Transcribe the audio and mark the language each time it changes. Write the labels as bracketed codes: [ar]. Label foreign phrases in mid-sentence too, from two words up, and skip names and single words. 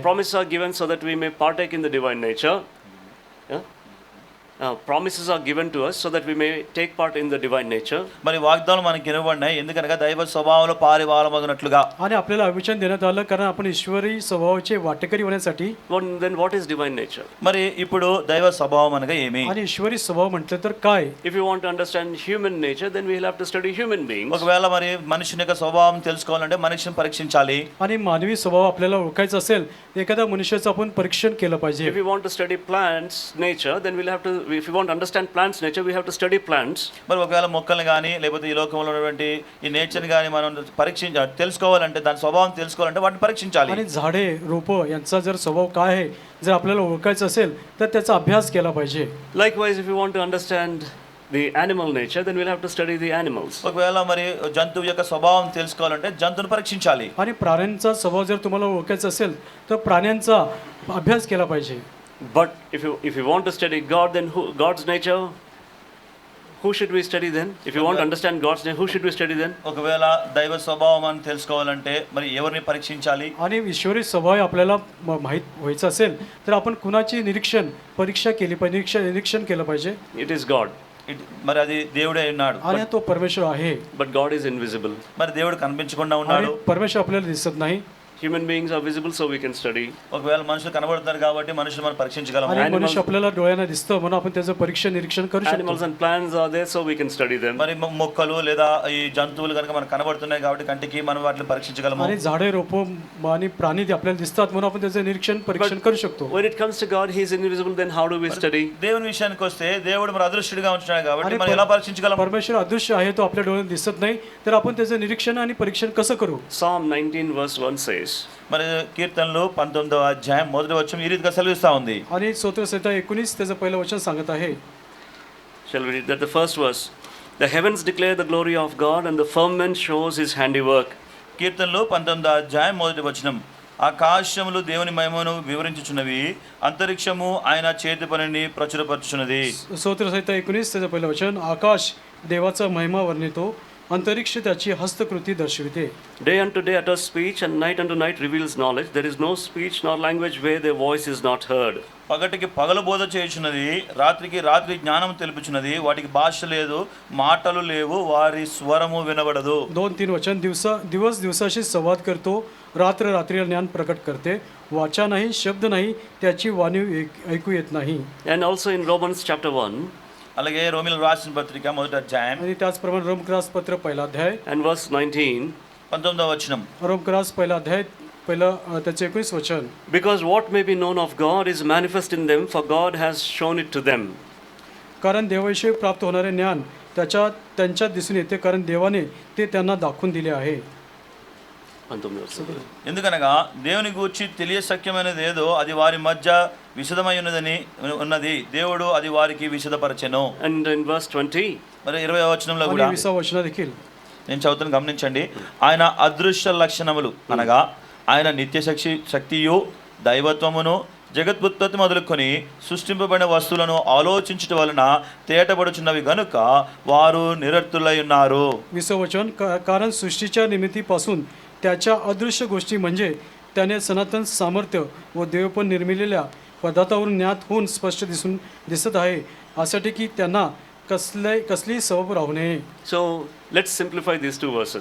[en] Promises are given so that we may partake in the divine nature. Yeah? Promises are given to us so that we may take part in the divine nature. [te] మరి వాగ్దానాలు మనకి ఇవ్వబడినాయి ఎందుకనగా దైవ స్వభావంలో పారివారమగినట్లుగా. [mr] आणि आपल्याला अभिवचन देण्यात आलं कारण आपण ईश्वरी स्वभावाचे वाटेकरी होण्यासाठी. [en] Then what is divine nature? [te] మరి ఇప్పుడు దైవ స్వభావం అనగా ఏమి? [mr] आणि ईश्वरी स्वभाव म्हटलं तर काय? [en] If you want to understand human nature, then we will have to study human beings. [te] ఒకవేళ మరి మనిషిని యొక్క స్వభావం తెలుసుకోవాలంటే మనిషిని పరీక్షించాలి. [mr] आणि मानवी स्वभाव आपल्याला ओळखायचा असेल एखाद्या मनुष्याचं आपण परीक्षण केलं पाहिजे. [en] If we want to study plants nature, then we'll have to, if we want to understand plants nature, we have to study plants. [te] మరి ఒకవేళ మొక్కల్ని కానీ లేకపోతే ఈ లోకంలో ఉన్నటువంటి ఈ నేచర్ని కానీ మనం తెలుసుకోవాలంటే దాని స్వభావం తెలుసుకోవాలంటే వాటిని పరీక్షించాలి. [mr] आणि झाडे रोप यांचा जर स्वभाव काय आहे जर आपल्याला ओळखायचं असेल तर त्याचा अभ्यास केला पाहिजे. [en] Likewise, if you want to understand the animal nature, then we'll have to study the animals. [te] ఒకవేళ మరి జంతువు యొక్క స్వభావం తెలుసుకోవాలంటే జంతువుని పరీక్షించాలి. [mr] आणि प्राण्यांचा स्वभाव जर तुम्हाला ओळखायचा असेल तर प्राण्यांचा अभ्यास केला पाहिजे. [en] But if you want to study God, then God's nature, who should we study then? If you want to understand God's name, who should we study then? [te] ఒకవేళ దైవ స్వభావం అని తెలుసుకోవాలంటే మరి ఎవరిని పరీక్షించాలి? [mr] आणि ईश्वरी स्वभाव आपल्याला माहीत व्हायचं असेल तर आपण कुणाची परीक्षा केली पाहिजे, निरीक्षण केलं पाहिजे. [en] It is God. [te] మరి అది దేవుడే ఉన్నాడు. [mr] आणि तो परमेश्वर आहे. [en] But God is invisible. [te] మరి దేవుడు కనిపించకుండా ఉన్నాడు. [mr] आणि परमेश्वर आपल्याला दिसत नाही. [en] Human beings are visible, so we can study. [te] ఒకవేళ మనుషులు కనబడుతున్నారు కాబట్టి మనుషులు మనం పరీక్షించగలము. [mr] आणि मनुष्य आपल्याला डोळ्याने दिसतं म्हणून आपण त्याचं परीक्षा निरीक्षण करू शकतो. [en] Animals and plants are there, so we can study them. [te] మరి మొక్కలు లేదా ఈ జంతువులు కనుక మనకు కనబడుతున్నాయి కాబట్టి కంటికి మనం వాటిని పరీక్షించగలము. [mr] आणि झाडे रोपं आणि प्राणी आपल्याला दिसतात म्हणून आपण त्याचं निरीक्षण परीक्षण करू शकतो. [en] When it comes to God, He is invisible. Then how do we study? [te] దేవుని విషయానికి వస్తే దేవుడు మరి అదృశ్యుడిగా ఉంటున్నాడు కాబట్టి మనం ఎలా పరీక్షించగలము? [mr] परमेश्वर अदृश्य आहे तो आपल्या डोळ्याने दिसत नाही तर आपण त्याचं निरीक्षण आणि परीक्षण कसं करू? [en] Psalm 19 verse 1 says. [te] మరి కీర్తనలు 19వ అధ్యాయం మొదటి వచనం ఈ రీతిగా సెలవిస్తా ఉంది. [mr] आणि स्तोत्रसंहिता 19 त्याचं पहिलं वचन सांगत आहे. [en] Shall we read that? The first verse. The heavens declare the glory of God, and the firmament shows His handiwork. [te] కీర్తనలు 19వ అధ్యాయం మొదటి వచనం. ఆకాశములు దేవుని మహిమను వివరించుచున్నవి, అంతరిక్షము ఆయన చేతి పనిని ప్రచురపరచుచున్నది. [mr] स्तोत्रसंहिता 19 त्याचं पहिलं वचन. आकाश देवाचा महिमा वर्णितो, अंतरिक्ष त्याची हस्तकृती दर्शविते. [en] Day unto day utters speech, and night unto night reveals knowledge. There is no speech nor language where their voice is not heard. [te] పగటికి పగలు బోధ చేయుచున్నది, రాత్రికి రాత్రి జ్ఞానం తెలుపుచున్నది. వాటికి భాష లేదు, మాటలు లేవు, వారి స్వరము వినబడదు. [mr] 2-3 वचन. दिवस दिवसाशी संवाद करतो, रात्र रात्रीला ज्ञान प्रकट करते. वाचा नाही, शब्द नाही, त्याची वाणी ऐकू येत नाही. [en] And also in Romans chapter 1 [te] అలాగే రోమిలకు రాసిన పత్రిక మొదటి అధ్యాయం [mr] आणि त्याचप्रमाणे रोमक्रस पत्र पहिला अध्याय [en] and verse 19. [te] 19వ వచనం. [mr] रोमक्रस पहिला अध्याय पहिलं त्याचे 19 वचन. [en] Because what may be known of God is manifest in them, for God has shown it to them. [mr] कारण देवाविषयी प्राप्त होणारे ज्ञान त्यांच्यात दिसून येते, कारण देवाने ते त्यांना दाखवून दिले आहे. [te] ఎందుకనగా దేవుని గూర్చి తెలియశక్యమైనది ఏదో అది వారి మధ్య విశదమై ఉన్నది, దేవుడు అది వారికి విశదపరచెను. [en] And in verse 20. [te] మరి 20వ వచనంలో కూడా [mr] 20వ వచనం देखील [te] నేను చదువుతాను, గమనించండి. ఆయన అదృశ్య లక్షణములు అనగా ఆయన నిత్య శక్తియు దైవత్వమును జగత్పుత్పత్తి మొదలుకొని సృష్టింపబడిన వస్తువులను ఆలోచించటం వలన తేటపడుచున్నవి గనుక వారు నిరర్థులై ఉన్నారు. [mr] 20వ वचन. कारण सृष्टीच्या निर्मितीपासून त्याच्या अदृश्य गोष्टी म्हणजे त्याने सनातन सामर्थ्य व देवपण निर्मिलेल्या पदार्थावरून ज्ञात होऊन स्पष्ट दिसत आहे, यासाठी की त्यांना कसलीही सबब राहू नये. [en] So let's simplify these two verses.